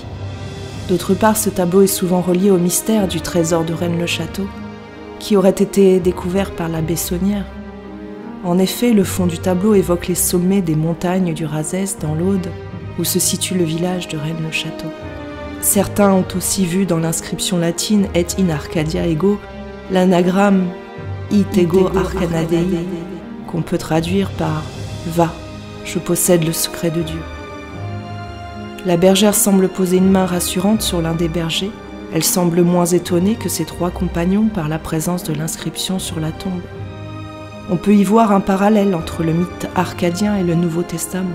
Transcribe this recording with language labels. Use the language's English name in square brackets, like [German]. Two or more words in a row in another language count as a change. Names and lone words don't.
[French] D'autre part, ce tableau est souvent relié au mystère du trésor de Rennes-le-Château, qui aurait été découvert par l'abbé Saunière. En effet, le fond du tableau évoque les sommets des montagnes du Razès dans l'Aude, où se situe le village de Rennes-le-Château. Certains ont aussi vu dans l'inscription latine « [Latin] Et in Arcadia ego [French] » l'anagramme « [Latin] It ego arcana Dei [French] » qu'on peut traduire par « Va, je possède le secret de Dieu ». La bergère semble poser une main rassurante sur l'un des bergers. Elle semble moins étonnée que ses trois compagnons par la présence de l'inscription sur la tombe. On peut y voir un parallèle entre le mythe arcadien et le Nouveau Testament.